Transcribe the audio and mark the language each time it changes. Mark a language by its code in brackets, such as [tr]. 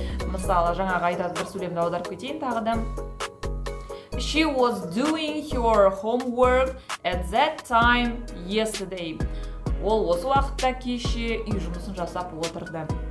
[kk] Мысалы, жаңағы айтады бір сөйлемді аударып кетейін тағы да. [en] She was doing her homework at that time yesterday. [kk] Ол осы уақытта кеше үй жұмысын жасап отырды.